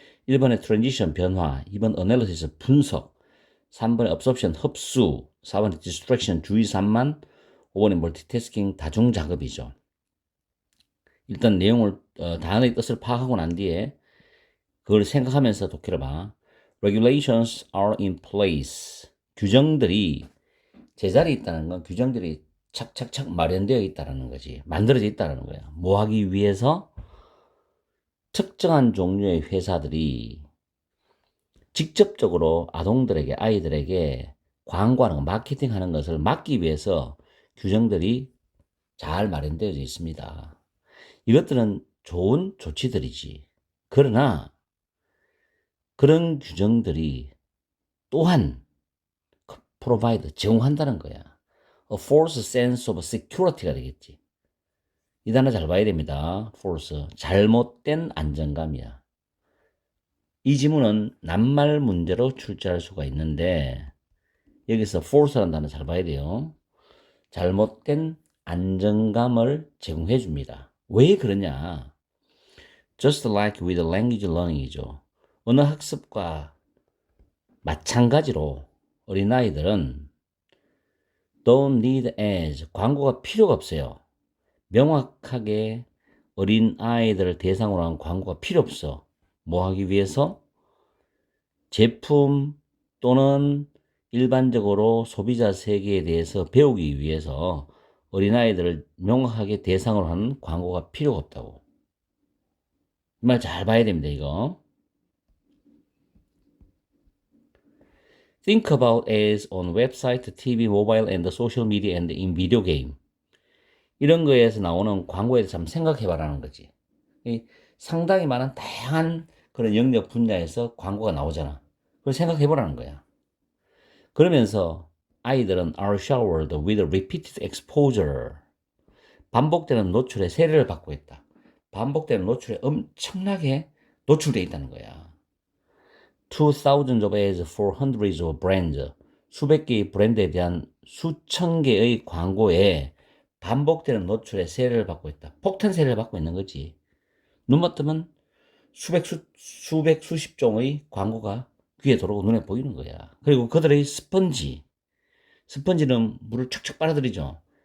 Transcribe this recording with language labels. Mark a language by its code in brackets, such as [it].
[ko] 1번에 트랜지션 변화, 2번 어널리시스 분석, 3번에 absorption 흡수, 4번에 distraction 주의 산만, 5번에 멀티태스킹 다중 작업이죠. 일단 내용을 단어의 뜻을 파악하고 난 뒤에 그걸 생각하면서 독해를 봐. [en] Regulations are in place. [ko] 규정들이 제자리에 있다는 건 규정들이 착착착 마련되어 있다는 거지. 만들어져 있다는 거야. 뭐 하기 위해서? 특정한 종류의 회사들이 직접적으로 아동들에게, 아이들에게 광고하는 거, 마케팅하는 것을 막기 위해서 규정들이 잘 마련되어 있습니다. 이것들은 좋은 조치들이지. 그러나 그런 규정들이 또한 provide, 제공한다는 거야. [en] A false sense of security가 되겠지. [ko] 이 단어 잘 봐야 됩니다. false, 잘못된 안정감이야. 이 지문은 낱말 문제로 출제할 수가 있는데 여기서 false라는 단어 잘 봐야 돼요. 잘못된 안정감을 제공해 줍니다. 왜 그러냐? [en] Just like with language learning이죠. [ko] 언어 학습과 마찬가지로 어린아이들은 [en] don't need ads, [ko] 광고가 필요가 없어요. 명확하게 어린아이들을 대상으로 한 광고가 필요 없어. 뭐 하기 위해서? 제품 또는 일반적으로 소비자 세계에 대해서 배우기 위해서 어린아이들을 명확하게 대상으로 하는 광고가 필요가 없다고. 이 말 잘 봐야 됩니다, 이거. [en] Think about ads on website, TV, mobile, and social media and in video game. [ko] 이런 거에서 나오는 광고에 대해서 한번 생각해 봐라는 거지. 상당히 많은 다양한 그런 영역 분야에서 광고가 나오잖아. 그걸 생각해 보라는 거야. 그러면서 아이들은 [en] are showered with repeated exposure. [ko] 반복되는 노출에 세례를 받고 있다. 반복되는 노출에 엄청나게 노출되어 있다는 거야. [en] 2,000s of ads for hundreds of brands. [ko] 수백 개의 브랜드에 대한 수천 개의 광고에 반복되는 노출에 세례를 받고 있다. 폭탄 세례를 받고 있는 거지. 눈만 뜨면 수십 종의 광고가 귀에 들어오고 눈에 보이는 거야. 그리고 그들의 스펀지는 물을 척척 빨아들이죠.